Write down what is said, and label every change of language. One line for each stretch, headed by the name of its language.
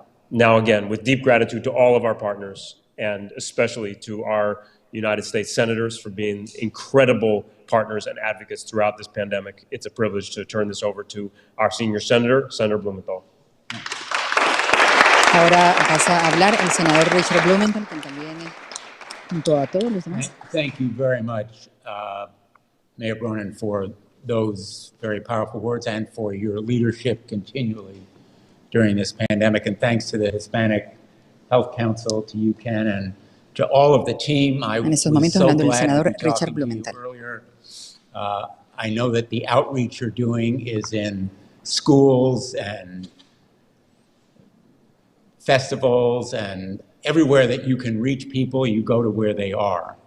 English: Now again, with deep gratitude to all of our partners, and especially to our United States senators for being incredible partners and advocates throughout this pandemic. It's a privilege to turn this over to our senior senator, Senator Blumenthal.
Spanish: Ahora pasa a hablar el senador Richard Blumenthal, quien también junto a todos los demás.
English: Thank you very much, Mayor Bronin, for those very powerful words and for your leadership continually during this pandemic. And thanks to the Hispanic Health Council, to you, Ken, and to all of the team. I was so glad to be talking to you earlier. I know that the outreach you're doing is in schools and festivals and everywhere that you can reach people, you go to where they are.